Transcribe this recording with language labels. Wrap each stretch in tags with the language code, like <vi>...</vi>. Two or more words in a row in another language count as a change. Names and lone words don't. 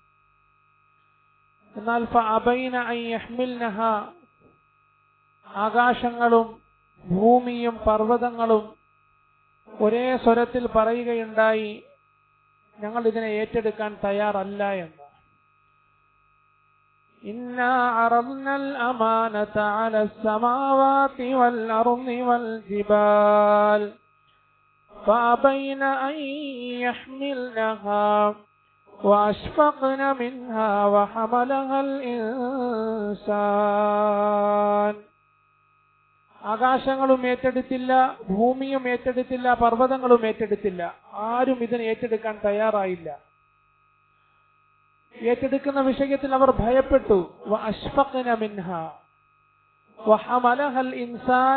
<ml>എന്നാൽ</ml> <ar>فأبين أن يحملنها,</ar> <ml>ആകാശങ്ങളും ഭൂമിയും പർവ്വതങ്ങളും ഒരേ സ്വരത്തിൽ പറയുകയുണ്ടായി, ഞങ്ങൾ ഇതിനെ ഏറ്റെടുക്കാൻ തയ്യാറല്ല എന്ന്.</ml> <ar>إنا عرضنا الأمانة على السماوات والأرض والجبال فأبين أن يحملنها وأشفقن منها وحملها الإنسان.</ar> <ml>ആകാശങ്ങളും ഏറ്റെടുത്തില്ല, ഭൂമിയും ഏറ്റെടുത്തില്ല, പർവ്വതങ്ങളും ഏറ്റെടുത്തില്ല. ആരും ഇതിനെ ഏറ്റെടുക്കാൻ തയ്യാറായില്ല. ഏറ്റെടുക്കുന്ന വിഷയത്തിൽ അവർ ഭയപ്പെട്ടു.</ml> <ar>وأشفقن منها وحملها الإنسان.</ar>